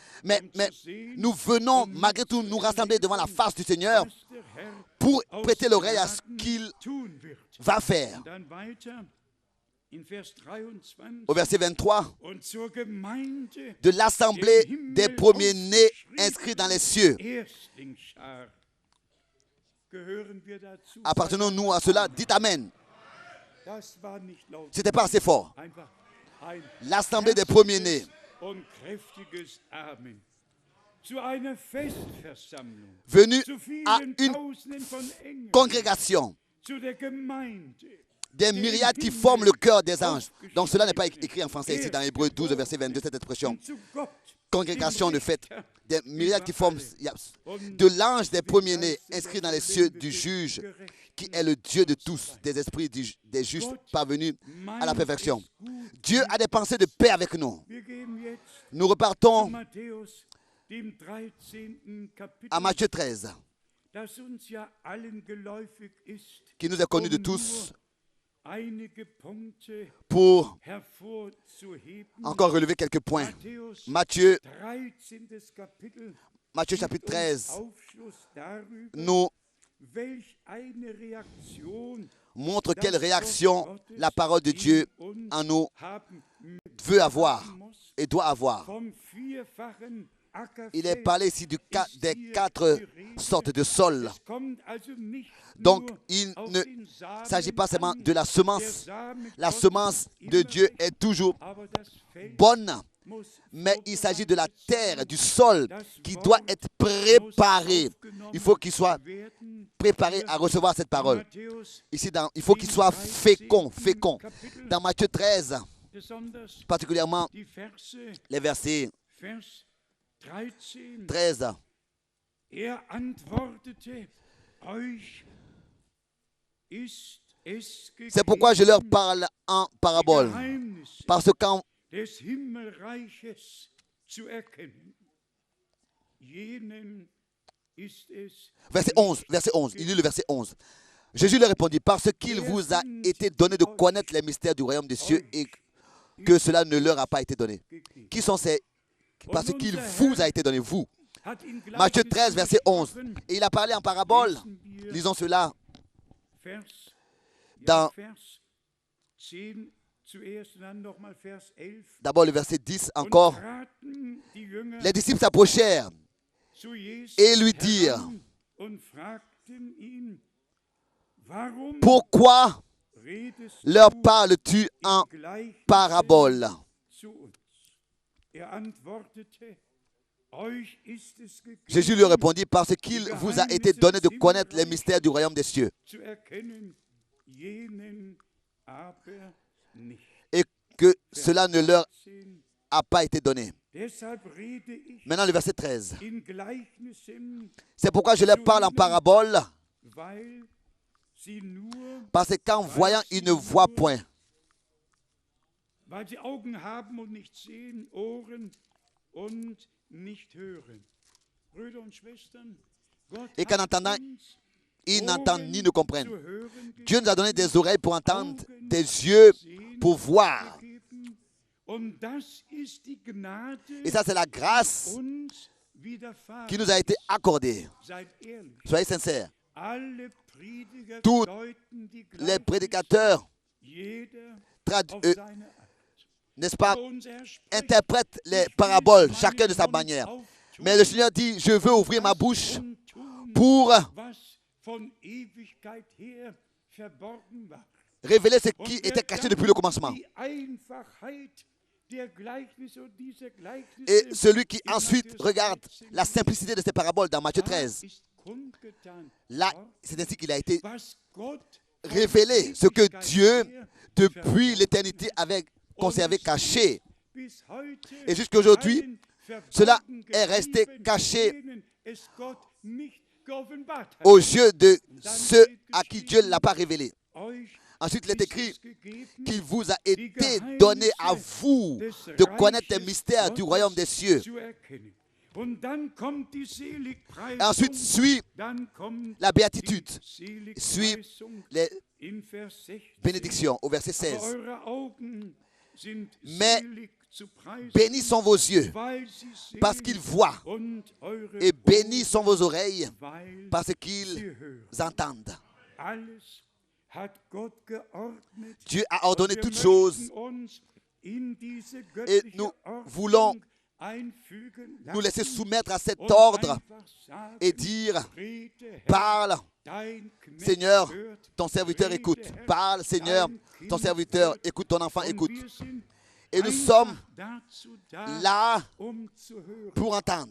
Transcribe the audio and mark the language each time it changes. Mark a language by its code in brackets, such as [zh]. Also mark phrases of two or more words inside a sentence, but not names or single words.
[fr] Mais nous venons malgré tout nous rassembler devant la face du Seigneur pour prêter l'oreille à ce qu'il va faire. Au verset 23, de l'assemblée des premiers-nés inscrits dans les cieux. Appartenons-nous à cela? Dites Amen. [de] Das war nicht laut. [fr] Ce n'était pas assez fort. [de] Einfach ein [fr] L'assemblée des premiers-nés, [de] und kräftiges Amen. Zu einer Festversammlung, [fr] venus [de] zu [fr] à [de] vielen [fr] une [de] Tausenden von Engeln, [fr] congrégation, [de] zu der Gemeinde, [fr] des myriades qui forment le cœur des anges. Donc cela n'est pas écrit en français ici dans Hébreux 12, verset 22, cette expression. [de] und zu Gott, [fr] Congrégation de fait, [de] Richter, [fr] des myriades qui forment [de] und [fr] de l'ange des premiers-nés inscrit dans les cieux du juge, qui est le Dieu de tous, des esprits des justes parvenus à la perfection. Dieu a des pensées de paix avec nous. [de] Wir gehen jetzt [fr] Nous [de] zu [fr] repartons [de] Matthäus, dem 13. Kapitel, [fr] à Matthieu 13, [de] das uns ja allen geläufig ist, [fr] qui nous est connu de [de] um [fr] tous, [de] nur einige Punkte [fr] pour [de] hervorzuheben. [fr] encore relever quelques points. [de] Matthäus, [fr] Matthieu, [de] 13. Kapitel, [fr] Matthieu chapitre [de] gibt uns [fr] 13 [de] Aufschluss darüber, [fr] nous [de] welch eine Reaktion [fr] montre quelle réaction la parole de Dieu en nous [de] haben [fr] veut avoir [de] muss. [fr] et doit avoir. [de] Vom vierfachen [fr] Il est [de] Ackerfeld. [fr] parlé ici des 4 sortes de sols. [de] Es kommt also nicht [fr] Donc, [de] nur [fr] il [de] auf [fr] ne [de] den Samen [fr] s'agit pas seulement [de] an. [fr] de la [de] Der [fr] semence. [de] Same [fr] La [de] Gottes [fr] semence [de] ist [fr] de [de] immer [fr] Dieu [de] recht, [fr] est toujours [de] aber das Feld [fr] bonne, [de] muss [fr] mais il s'agit de la [de] vorbereitet [fr] terre, [de] sein. [fr] du sol [de] Das [fr] qui [de] Wort [fr] doit être préparé. [de] muss aufgenommen [fr] Il faut qu'il soit [de] werden. [fr] préparé à recevoir cette parole. [de] Matthäus, [fr] Ici, il faut qu'il soit fécond. [de] Kapitel, [fr] Dans Matthieu 13, [de] besonders [fr] particulièrement [de] die Verse, [fr] les versets [de] Vers 13. [fr] 13. [de] Antwortete, euch ist es [fr] C'est pourquoi je leur [de] gegeben, [fr] parle en [de] die [fr] parabole. [de] Geheimnisse [fr] Parce qu'en [de] des Himmelreiches zu erkennen. Jenen ist es [fr] verset 11, il lit le verset 11. Jésus leur répondit, parce qu'il vous a été donné de connaître les mystères du royaume des cieux et que cela ne leur a pas été donné. [de] gegeben. [fr] Qui sont ces? Parce qu'il vous a été donné, vous. [de] Hat in [fr] Matthieu 13, verset 11. [de] gesprochen, [fr] Et il a parlé en parabole. [de] lesen wir [fr] Lisons cela [de] Vers, [fr] dans [de] Vers 10 zuerst und dann nochmal Vers 11. [fr] d'abord le verset 10 [de] Und [fr] encore. [de] traten die Jünger [fr] Les disciples s'approchèrent [de] zu Jesus [fr] et lui dirent, [de] heran und fragten ihn, warum [fr] pourquoi [de] redest [fr] leur [de] du [fr] parles-tu en [de] in Gleichnissen [fr] parabole? [de] zu uns? Antwortete, euch ist es [fr] Jésus lui [de] gegeben, [fr] répondit, parce qu'il vous a été donné de connaître les mystères du royaume des cieux [de] zu erkennen, jenen aber nicht. [fr] et que cela ne leur [de] 10. [fr] a pas été donné. [de] Deshalb rede ich [fr] Maintenant le verset 13. [de] in Gleichnissen, [fr] C'est pourquoi je leur parle en parabole, [de] weil sie nur, [fr] parce qu'en voyant, ils ne voient point. [de] weil sie Augen haben und nicht sehen, Ohren und nicht hören. Brüder und Schwestern, Gott [fr] Et qu'en [de] hat [fr] entendant, [de] uns [fr] ils n'entendent ni ne comprennent. [de] zu hören [fr] Dieu nous a donné des oreilles pour entendre, des yeux [de] sehen [fr] pour voir. [de] gegeben. Und das ist die Gnade, [fr] Et ça, c'est la grâce [de] uns widerfahren. [fr] qui nous a été accordée. [de] Seid ehrlich. [fr] Soyez sincères. [de] Alle Prediger [fr] Tous [de] deuten die [fr] Les [de] Gleichnisse, [fr] prédicateurs, [de] jeder [fr] trad- [de] auf euh, seine Art. [fr] n'est-ce pas, [de] Aber unser Herr spricht, [fr] interprètent les [de] ich will [fr] paraboles, [de] meinen [fr] chacun de sa [de] Mund [fr] manière. [de] auftun, [fr] Mais le Seigneur dit, je veux ouvrir ma bouche [de] und tun, [fr] pour [de] was von Ewigkeit her verborgen war. [fr] révéler ce [de] Und [fr] qui [de] wer [fr] était caché [de] dann [fr] depuis le commencement. [de] die Einfachheit der Gleichnisse und dieser Gleichnisse [fr] Et celui qui [de] in [fr] ensuite [de] Matthäus [fr] regarde [de] 13 [fr] la simplicité de ces paraboles dans Matthieu [de] da [fr] 13, [de] ist kundgetan [fr] là, [de] worden, [fr] c'est ainsi qu'il a été [de] was Gott von [fr] révélé, ce que [de] Ewigkeit [fr] Dieu, [de] her [fr] depuis [de] verborgen [fr] l'éternité, avait conservé, caché. [de] bis heute [fr] Et jusqu'aujourd'hui, [de] allen [fr] cela [de] verborgen [fr] est resté [de] geblieben, [fr] caché [de] denen es Gott nicht geoffenbart hat. [fr] aux yeux de ceux à qui Dieu ne l'a pas révélé. [de] Euch [fr] Ensuite, il est [de] ist [fr] écrit [de] es gegeben, [fr] qu'il vous a été donné à vous de connaître les mystères du royaume des cieux. [de] zu erkennen. Und dann kommt die [fr] Et [de] Seligpreisung, [fr] ensuite suit [de] dann kommt [fr] la béatitude, [de] die [fr] suit [de] Seligpreisung [fr] les [de] in Vers 16. [fr] bénédictions au verset [de] Aber [fr] 16. [de] eure Augen sind [fr] Mais [de] selig zu preisen, [fr] bénis sont vos yeux [de] weil sie sehen, [fr] parce qu'ils voient, [de] und eure [fr] et bénis [de] Ohren, [fr] sont vos oreilles [de] weil [fr] parce [de] sie [fr] qu'ils [de] hören. [fr] entendent. [de] Alles hat Gott geordnet. [fr] Dieu a ordonné [de] Und wir [fr] toutes choses [de] möchten uns in diese [fr] et [de] göttliche [fr] nous [de] Ordnung [fr] voulons nous laisser soumettre à cet ordre et dire, parle, Seigneur, ton serviteur écoute. Parle, Seigneur, ton serviteur écoute, ton enfant écoute. Et nous sommes là pour entendre.